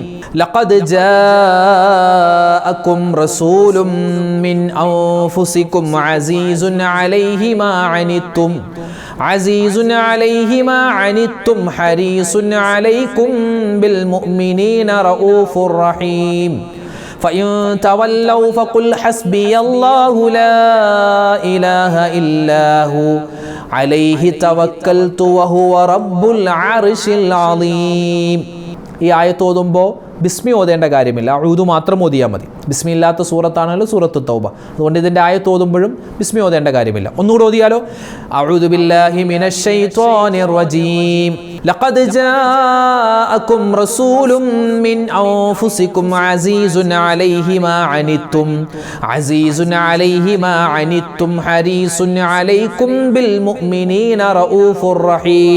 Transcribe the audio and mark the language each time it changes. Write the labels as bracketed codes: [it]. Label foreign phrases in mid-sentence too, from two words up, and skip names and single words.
[ar] لقد جاءكم رسول من أنفسكم عزيز عليه ما عنتم حريص عليكم بالمؤمنين رءوف رحيم. فإن تولوا فقل حسبي الله لا إله إلا هو عليه توكلت وهو رب العرش العظيم. [ml] ഈ ആയത്ത് ഓതുമ്പോൾ ബിസ്മി ഓതേണ്ട കാര്യമില്ല, അഊദു മാത്രം ഓതിയാൽ മതി. ബിസ്മി ഇല്ലാത്ത സൂറത്താണല്ലോ സൂറത്ത് തൗബ. അതുകൊണ്ട് ഇതിൻ്റെ ആയത്ത് ഓതുമ്പോഴും ബിസ്മി ഓതേണ്ട കാര്യമില്ല. ഒന്നുകൂടെ ഓതിയാലോ. [ar] أعوذ بالله من الشيطان الرجيم. لقد جاءكم رسول من أنفسكم عزيز عليه ما عنتم حريص عليكم بالمؤمنين رءوف رحيم.